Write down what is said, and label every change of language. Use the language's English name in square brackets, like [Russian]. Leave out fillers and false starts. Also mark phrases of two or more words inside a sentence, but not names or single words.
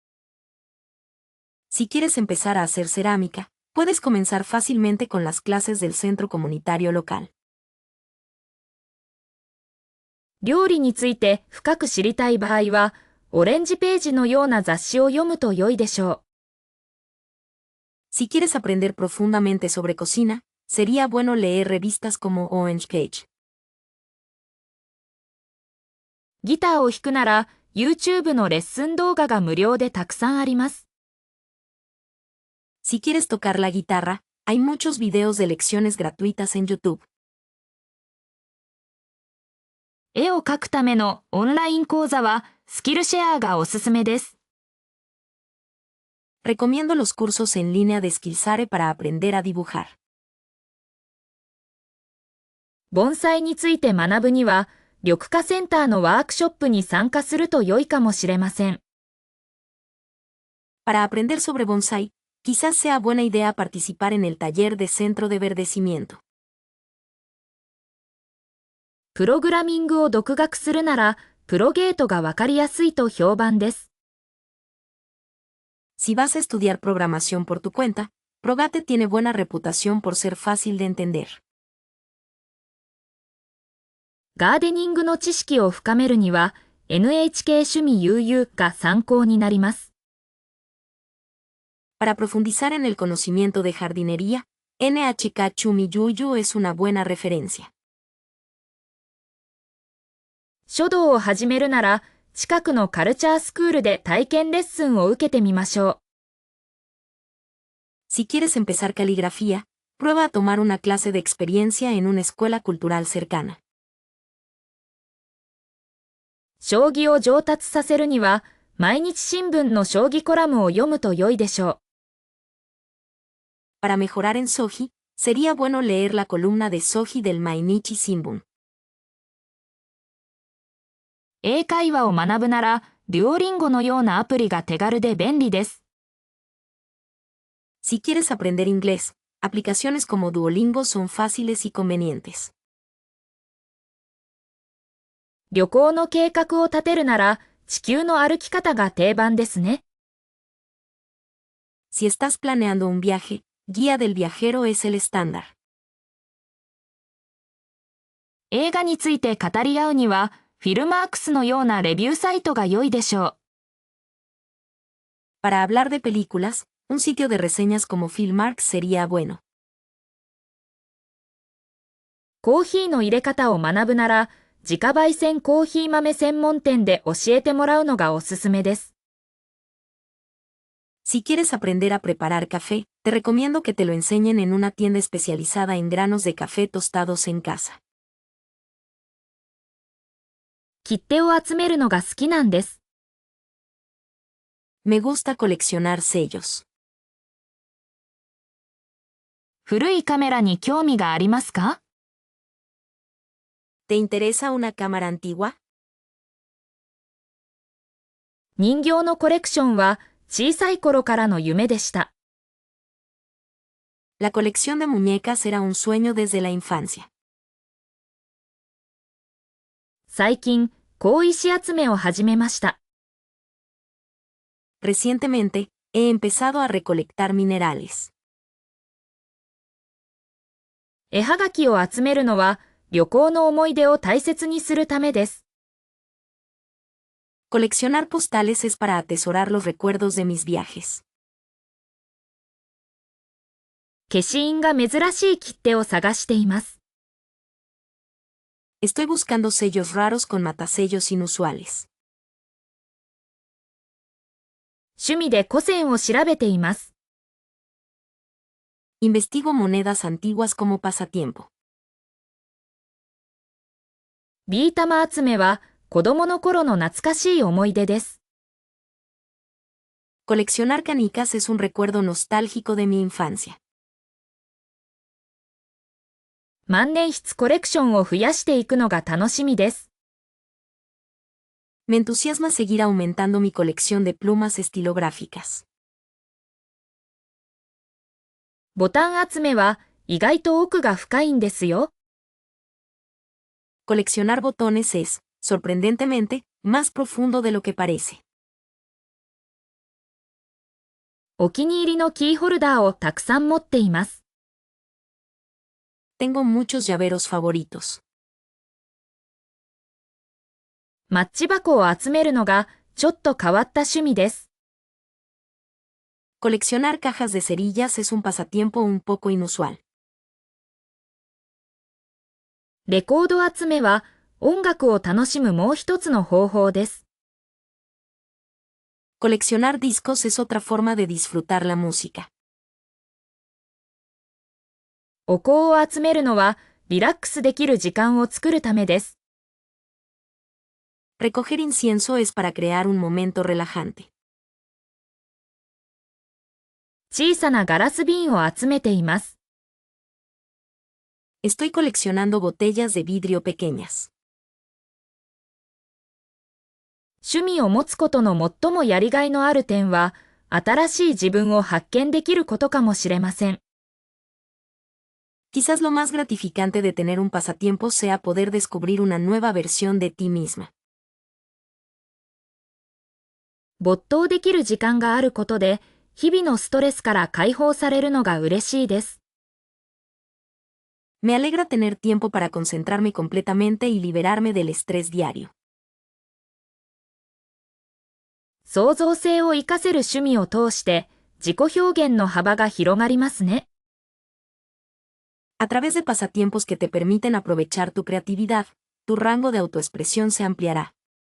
[Spanish] Si quieres empezar a hacer cerámica, puedes comenzar fácilmente con las clases del centro comunitario local. [Japanese] 料理について深く知りたい場合は、オレンジページのような雑誌を読むと良いでしょう。 [Spanish] Si quieres aprender profundamente sobre cocina, sería bueno leer revistas como Orange Page. [Japanese] ギターを弾くなら、YouTube のレッスン動画が無料でたくさんあります。 [Spanish] Si quieres tocar la guitarra, hay muchos videos de lecciones gratuitas en YouTube. [Japanese] 絵を描くためのオンライン講座は、スキルシェアがおすすめです。 [Spanish] Recomiendo los cursos en línea de Skillshare para aprender a dibujar. [Japanese] 盆栽について学ぶには、緑化センターのワークショップに参加すると良いかもしれません。 [Spanish] Para aprender sobre bonsai, quizás sea buena idea participar en el taller de centro de verdecimiento. [Japanese] プログラミングを独学するなら、プロゲートがわかりやすいと評判です。 [Spanish] Si vas a estudiar programación por tu cuenta, Progate tiene buena reputación por ser fácil de entender. [Japanese] ガーデニングの知識を深めるには、NHK 趣味悠々が参考になります。 [Spanish] Para profundizar en el conocimiento de jardinería, NHK Chumi Yuyu es una buena referencia. [Japanese] 書道を始めるなら、近くのカルチャースクールで体験レッスンを受けてみましょう。 [Spanish] Si quieres empezar caligrafía, prueba a tomar una clase de experiencia en una escuela cultural cercana. [Japanese] 将棋を上達させるには、毎日新聞の将棋コラムを読むと良いでしょう。 [Spanish] Para mejorar en Soji, sería bueno leer la columna de Soji del Mainichi Shimbun. [Japanese] 英会話を学ぶなら、デュオリンゴのようなアプリが手軽で便利です。 [Spanish] Si quieres aprender inglés, aplicaciones como Duolingo son fáciles y convenientes. [Japanese] 旅行の計画を立てるなら、地球の歩き方が定番ですね。 [Spanish] Si estás planeando un viaje, Guía del Viajero es el estándar. [Japanese] 映画について語り合うには、フィルマークスのようなレビューサイトが良いでしょう。 [Spanish] Para hablar de películas, un sitio de reseñas como Filmark sería bueno. [Japanese] コーヒーの入れ方を学ぶなら、自家焙煎コーヒー豆専門店で教えてもらうのがおすすめです。 [Spanish] Si quieres aprender a preparar café, te recomiendo que te lo enseñen en una tienda especializada en granos de café tostados en casa. [Japanese] 切手を集めるのが好きなんです。 [Spanish] Me gusta coleccionar sellos. [Japanese] 古いカメラに興味がありますか？ [Spanish] ¿Te interesa una cámara antigua? [Japanese] 人形のコレクションは小さい頃からの夢でした。 [Spanish] La colección de muñecas era un sueño desde la infancia. [Japanese] 最近、鉱石集めを始めました。 [Spanish] Recientemente, he empezado a recolectar minerales. [Japanese] 絵はがきを集めるのは、旅行の思い出を大切にするためです。 [Spanish] Coleccionar postales es para atesorar los recuerdos de mis viajes. [Japanese] 消印が珍しい切手を探しています。 [Spanish] Estoy buscando sellos raros con matasellos inusuales. [Japanese] 趣味で古銭を調べています。 [Spanish] Investigo monedas antiguas como pasatiempo. [Japanese] ビー玉集めは子供の頃の懐かしい思い出です。 [Spanish] Coleccionar canicas es un recuerdo nostálgico de mi infancia. [Japanese] 万年筆コレクションを増やしていくのが楽しみです。 [Spanish] Me entusiasma seguir aumentando mi colección de plumas estilográficas. [Japanese] ボタン集めは意外と奥が深いんですよ。 [Spanish] Coleccionar botones es, sorprendentemente, más profundo de lo que parece. [Japanese] お気に入りのキーホルダーをたくさん持っています。 [Spanish] Tengo muchos llaveros favoritos. [Japanese] マッチ箱を集めるのがちょっと変わった趣味です。 [Spanish] Coleccionar cajas de cerillas es un pasatiempo un poco inusual. [Japanese] レコード集めは音楽を楽しむもう一つの方法です。 [Spanish] Coleccionar discos es otra forma de disfrutar la música. [Japanese] お香を集めるのはリラックスできる時間を作るためです。 [Spanish] Recoger incienso es para crear un momento relajante. [Japanese] 小さなガラス瓶を集めています。 [Spanish] Estoy coleccionando botellas de vidrio pequeñas. [Japanese] 趣味を持つことの最もやりがいのある点は、新しい自分を発見できることかもしれません。 [Spanish] Quizás lo más gratificante de tener un pasatiempo sea poder descubrir una nueva versión de ti misma. [Japanese] 没頭できる時間があることで、日々のストレスから解放されるのが嬉しいです。 [Spanish] Me alegra tener tiempo para concentrarme completamente y liberarme del estrés diario. [Japanese] 創造性を活かせる趣味を通して、自己表現の幅が広がりますね。 [Spanish] A través de pasatiempos que te permiten aprovechar tu creatividad, tu rango de autoexpresión se ampliará.